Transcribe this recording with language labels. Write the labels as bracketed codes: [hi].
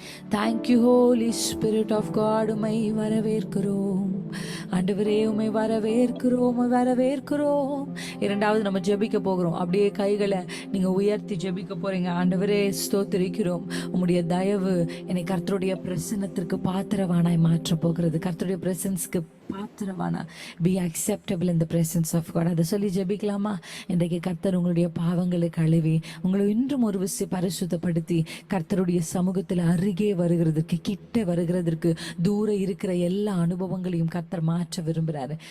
[en] Thank you Holy Spirit of God. [ta] உம்மை வரவேற்கிறோம் ஆண்டவரே, உம்மை வரவேற்கிறோம். இரண்டாவது நம்ம ஜெபிக்க போகிறோம். அப்படியே கைகளை நீங்க உயர்த்தி ஜெபிக்க போறீங்க. ஆண்டவரே, ஸ்தோத்திரிக்கிறோம். உம்முடைய தயவு என்னை கர்த்தருடைய பிரசன்னத்திற்கு பாத்திரவானாய் மாற்ற போகிறது. கர்த்தருடைய பிரசன்ஸ்க்கு பாத்திரவானா, [en] be acceptable in the presence of God. [ta] அதை சொல்லி ஜெபிக்கலாமா? இன்றைக்கு கர்த்தர் உங்களுடைய பாவங்களை கழுவி உங்களை இன்றும் ஒரு விஷயம் பரிசுத்தப்படுத்தி கர்த்தருடைய சமூகத்தில் அருகே வருகிறதற்கு, கிட்ட வருகிறதற்கு, தூர இருக்கிற எல்லா அனுபவங்களையும் கர்த்தர் மாற்ற விரும்புகிறாரு.